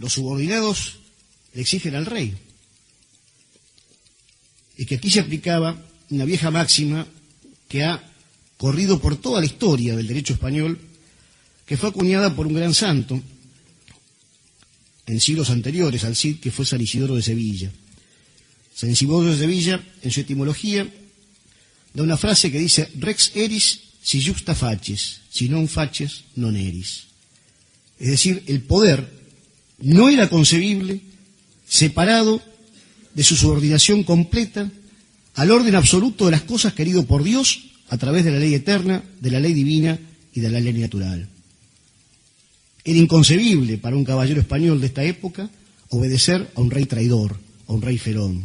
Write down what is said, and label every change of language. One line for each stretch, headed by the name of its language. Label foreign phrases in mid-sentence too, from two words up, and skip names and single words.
Spanish: Los subordinados le exigen al rey. Y que aquí se aplicaba una vieja máxima que ha corrido por toda la historia del derecho español, que fue acuñada por un gran santo en siglos anteriores al Cid, que fue San Isidoro de Sevilla. San Isidoro de Sevilla, en su etimología, da una frase que dice:
Latin: rex eris si justa facies, si non facies non eris.
Spanish: Es decir, el poder no era concebible separado de su subordinación completa al orden absoluto de las cosas querido por Dios a través de la ley eterna, de la ley divina y de la ley natural. Era inconcebible para un caballero español de esta época obedecer a un rey traidor, a un rey ferón.